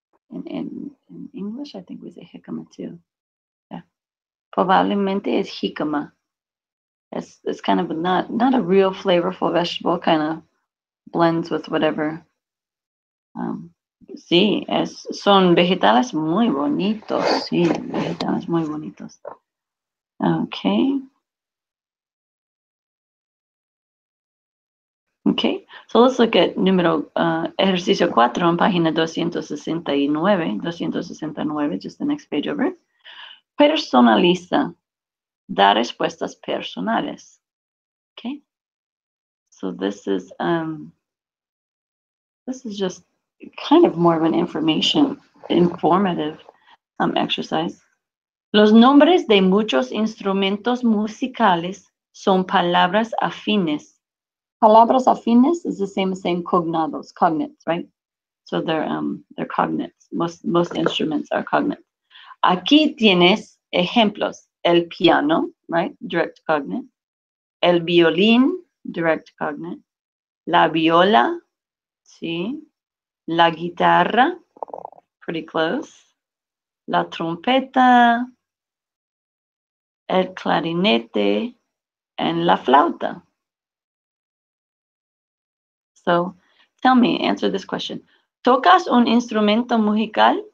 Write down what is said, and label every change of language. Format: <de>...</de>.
<en>In English, I think we say jicama too. Yeah.</en> <es>Probablemente es jicama.</es> <en>It's kind of not a real flavorful vegetable, kind of blends with whatever.</en> <es>Sí, son vegetales muy bonitos. Sí, vegetales muy bonitos.</es> <en>Okay. Okay, so let's look at ejercicio 4 on página 269, just the next page over.</en> <es>Personaliza, da respuestas personales.</es> <en>Okay, so this is just kind of more of an informative exercise.</en> <es>Los nombres de muchos instrumentos musicales son palabras afines.</es> <en>Palabras afines is the same as saying cognados, cognates, right? So they're cognates. Most instruments are cognates.</en> <es>Aquí tienes ejemplos. El piano,</es> <en>right? Direct cognate.</en> <es>El violín,</es> <en>direct cognate.</en> <es>La viola, sí. La guitarra,</es> <en>pretty close.</en> <es>La trompeta, el clarinete, and la flauta.</es> <en>So tell me, answer this question.</en> <es>¿Tocas un instrumento musical?</es>